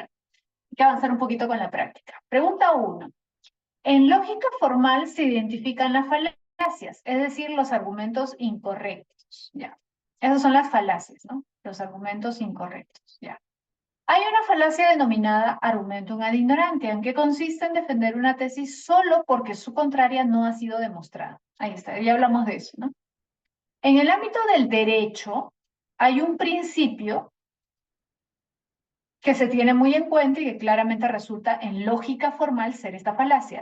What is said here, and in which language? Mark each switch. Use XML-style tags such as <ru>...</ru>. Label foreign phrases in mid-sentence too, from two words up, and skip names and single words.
<es>Hay que avanzar un poquito con la práctica. Pregunta 1. En lógica formal se identifican las falacias, es decir, los argumentos incorrectos. Ya. Esas son las falacias, ¿no? Los argumentos incorrectos. Ya. Hay una falacia denominada</es> <la>argumentum ad ignorantiam,</la> <es>que consiste en defender una tesis solo porque su contraria no ha sido demostrada. Ahí está, ya hablamos de eso, ¿no? En el ámbito del derecho, hay un principio que se tiene muy en cuenta y que claramente resulta en lógica formal ser esta falacia.</es>